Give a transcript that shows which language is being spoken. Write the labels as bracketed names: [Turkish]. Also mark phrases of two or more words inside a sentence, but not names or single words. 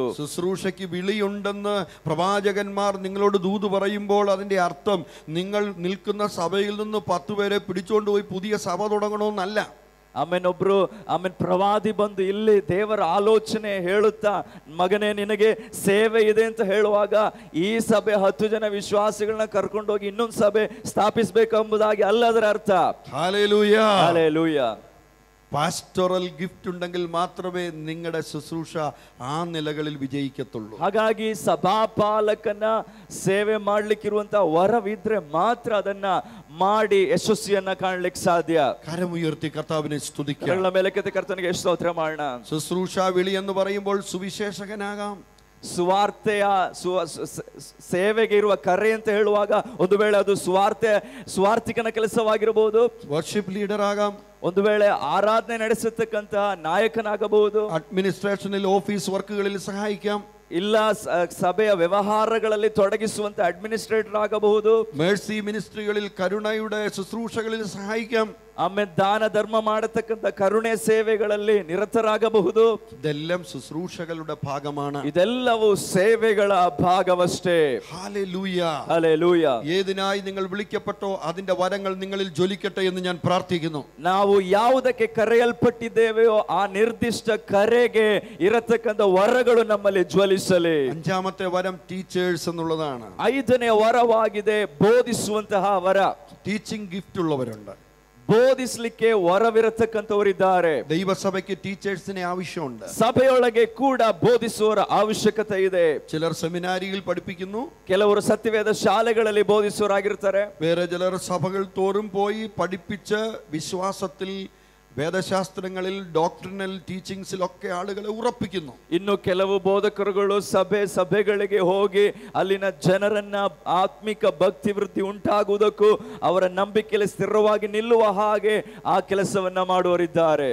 [Malayalam] ശുശ്രൂഷയ്ക്ക് വിളിയുണ്ടെന്ന് പ്രവാചകന്മാർ നിങ്ങളോട് ദൂത് പറയുമ്പോൾ അതിന്റെ അർത്ഥം നിങ്ങൾ നിൽക്കുന്ന സഭയിൽ നിന്ന് 10 പേരെ പിടിച്ചുകൊണ്ട് പോയി പുതിയ സഭ തുടങ്ങണമെന്നല്ല. [Kannada] ಒಬ್ರು ಪ್ರವಾದಿ ಬಂದು ಇಲ್ಲಿ ದೇವರ ಆಲೋಚನೆ ಹೇಳುತ್ತಾ, ಮಗನೇ ನಿನಗೆ ಸೇವೆ ಇದೆ ಅಂತ ಹೇಳುವಾಗ ಈ ಸಭೆ 10 ಜನ ವಿಶ್ವಾಸಿಗಳನ್ನ ಕರ್ಕೊಂಡೋಗಿ ಇನ್ನೊಂದು ಸಭೆ ಸ್ಥಾಪಿಸಬೇಕೆಂಬುದಾಗಿ ಅಲ್ಲ ಅದರ ಅರ್ಥ. [Malayalam] ഹല്ലേലൂയ. [Kannada] ಹಲ್ಲೆಲೂಯ. [English] pastoral gift [Malayalam] ഉണ്ടെങ്കിൽ മാത്രമേ നിങ്ങളുടെ ശുശ്രൂഷ ആ നിലകളിൽ വിജയിക്കത്തുള്ളൂ. [Kannada] ಹಾಗಾಗಿ ಸಭಾಪಾಲಕನ ಸೇವೆ ಮಾಡ್ಲಿಕ್ಕಿರುವಂತ ವರವಿದ್ರೆ ಮಾತ್ರ ಅದನ್ನ ಮಾಡಿ ಯಶಸ್ವಿಯನ್ನ ಕಾಣ್ಲಿಕ್ಕೆ ಸಾಧ್ಯ. [Malayalam] കരമുയർത്തി കർത്താവിനെ സ്തുതിക്കാം. [Kannada] ಕರಳ ಮೇಲೆ ಕೆತ್ತ ಕರ್ತನಿಗೆ ಸ್ತೋತ್ರ ಮಾಡೋಣ. [Malayalam] ശുശ്രൂഷ വിളി എന്ന് പറയുമ്പോൾ സുവിശേഷകനാകാം. [Kannada] ಸ್ವಾರ್ಥೆಯ ಸೇವೆಗೆ ಇರುವ ಕರೆ ಅಂತ ಹೇಳುವಾಗ ಒಂದು ವೇಳೆ ಅದು ಸ್ವಾರ್ಥಿಕನ ಕೆಲಸವಾಗಿರಬಹುದು. [English] worship leader [Malayalam] ആകാം. [Kannada] ಒಂದು ವೇಳೆ ಆರಾಧನೆ ನಡೆಸತಕ್ಕಂತ ನಾಯಕನಾಗಬಹುದು. [Malayalam] അഡ്മിനിസ്ട്രേഷനിൽ [English] office works [Malayalam] സഹായിക്കാം. [Kannada] ಇಲ್ಲ ಸಭೆಯ ವ್ಯವಹಾರಗಳಲ್ಲಿ ತೊಡಗಿಸುವಂತ ಅಡ್ಮಿನಿಸ್ಟ್ರೇಟರ್ ಆಗಬಹುದು. [English] mercy ministries [Malayalam] കരുണയുടെ ശുശ്രൂഷകളിൽ സഹായിക്കാം. [Kannada] ಆಮೇಲೆ ದಾನ ಧರ್ಮ ಮಾಡತಕ್ಕಂತ ಕರುಣೆ ಸೇವೆಗಳಲ್ಲಿ ನಿರತರಾಗಬಹುದು. [Malayalam] ഇതെല്ലാം ശുശ്രൂഷകളുടെ ഭാഗമാണ്. [Kannada] ಇದೆಲ್ಲವೂ ಸೇವೆಗಳ ಭಾಗವಷ್ಟೇ. [Malayalam] ഹല്ലേലൂയ. [Kannada] ಹಲ್ಲೆಲೂಯ. [Malayalam] ഏതിനായി നിങ്ങൾ വിളിക്കപ്പെട്ടോ അതിന്റെ വരങ്ങൾ നിങ്ങളിൽ ജ്വലിക്കട്ടെ എന്ന് ഞാൻ പ്രാർത്ഥിക്കുന്നു. [Kannada] ನಾವು ಯಾವುದಕ್ಕೆ ಕರೆಯಲ್ಪಟ್ಟಿದ್ದೇವೆಯೋ ಆ ನಿರ್ದಿಷ್ಟ ಕರೆಗೆ ಇರತಕ್ಕಂತ ವರಗಳು ನಮ್ಮಲ್ಲಿ ಜ್ವಲಿಸಲಿ. [Malayalam] 5ാമത്തെ വരം ടീച്ചേഴ്സ് എന്നുള്ളതാണ്. [Kannada] 5ನೇ ವರವಾಗಿದೆ ಬೋಧಿಸುವಂತಹ ವರ. [English] teaching gift [Malayalam] ഉള്ളവരുണ്ട്. [Kannada] ಬೋಧಿಸಲಿಕ್ಕೆ ವರವಿರತಕ್ಕಂಥವರಿದ್ದಾರೆ. [Malayalam] ദൈവസഭയ്ക്ക് ടീച്ചേഴ്സിനെ ആവശ്യമുണ്ട്. [Kannada] ಸಭೆಯೊಳಗೆ ಕೂಡ ಬೋಧಿಸುವವರ ಅವಶ್ಯಕತೆ ಇದೆ. [Malayalam] ചിലർ സെമിനാരിയിൽ പഠിപ്പിക്കുന്നു. [Kannada] ಕೆಲವರು ಸತ್ಯವೇದ ಶಾಲೆಗಳಲ್ಲಿ ಬೋಧಿಸುವರಾಗಿರ್ತಾರೆ. [Malayalam] വേറെ ചിലർ സഭകൾ തോറും പോയി പഠിപ്പിച്ച് വിശ്വാസത്തിൽ വേദശാസ്ത്രങ്ങളിൽ [English] doctrinal teachings [Malayalam] ആളുകളെ ഉറപ്പിക്കുന്നു. [Kannada] ಇನ್ನು ಕೆಲವು ಬೋಧಕರುಗಳು ಸಭೆಗಳಿಗೆ ಹೋಗಿ ಅಲ್ಲಿನ ಜನರನ್ನ ಆತ್ಮಿಕ ಭಕ್ತಿ ವೃದ್ಧಿ ಉಂಟಾಗುವುದಕ್ಕೂ ಅವರ ನಂಬಿಕೆಯಲ್ಲಿ ಸ್ಥಿರವಾಗಿ ನಿಲ್ಲುವ ಹಾಗೆ ಆ ಕೆಲಸವನ್ನ ಮಾಡುವರಿದ್ದಾರೆ.